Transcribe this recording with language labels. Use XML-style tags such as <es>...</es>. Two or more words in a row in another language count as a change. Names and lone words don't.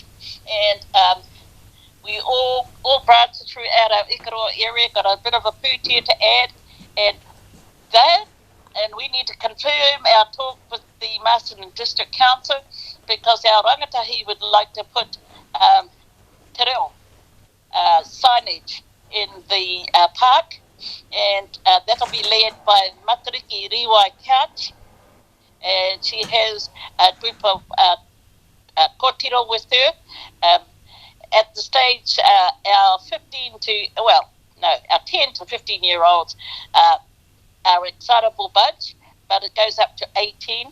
<en>And we all branches throughout our Ikaroa area got a bit of a pūtea to add. And they're and we need to confirm our talk with the Masterton District Council, because our rangatahi would like to put</en> <mi>te reo</mi> <en>signage in the park, and that'll be led by Matariki Riwai Couch, and she has a group of kōtiro with her. At the stage, our 10 to 15 year olds are excitable bunch, but it goes up to 18.</en>